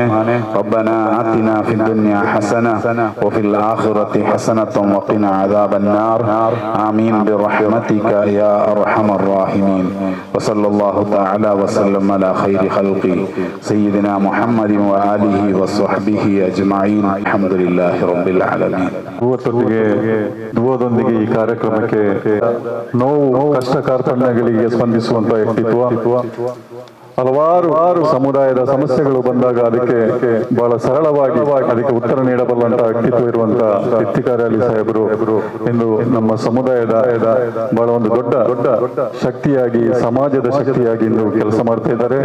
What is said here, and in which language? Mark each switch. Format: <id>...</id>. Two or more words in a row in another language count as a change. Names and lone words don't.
<ar>ربنا آتنا في الدنيا حسنة وفي الآخرة حسنة وقنا عذاب النار. آمين برحمتك يا أرحم الراحمين. وصلى الله تعالى وسلم على خير خلق سيدنا محمد وآله وصحبه أجمعين. الحمد لله رب العالمين.</ar> <kn>ದುವದೊಂದಿಗೆ ಈ ಕಾರ್ಯಕ್ರಮಕ್ಕೆ ನೋವು ಕಷ್ಟ ಕಾರ್ಪಣ್ಯಗಳಿಗೆ ಸ್ಪಂದಿಸುವಂತ ವ್ಯಕ್ತಿತ್ವ. ಹಲವಾರು ಸಮುದಾಯದ ಸಮಸ್ಯೆಗಳು ಬಂದಾಗ ಅದಕ್ಕೆ ಬಹಳ ಸರಳವಾಗಿ ಅದಕ್ಕೆ ಉತ್ತರ ನೀಡಬಲ್ಲಂತ ವ್ಯಕ್ತಿತ್ವ ಇರುವಂತಹ ಇಫ್ತಿಖಾರ್ ಅಲಿ ಸಾಹೇಬರು ಇಂದು ನಮ್ಮ ಸಮುದಾಯದ ಬಹಳ ಒಂದು ದೊಡ್ಡ ಶಕ್ತಿಯಾಗಿ, ಸಮಾಜದ ಶಕ್ತಿಯಾಗಿ ಇಂದು ಕೆಲಸ ಮಾಡ್ತಾ ಇದ್ದಾರೆ.</kn>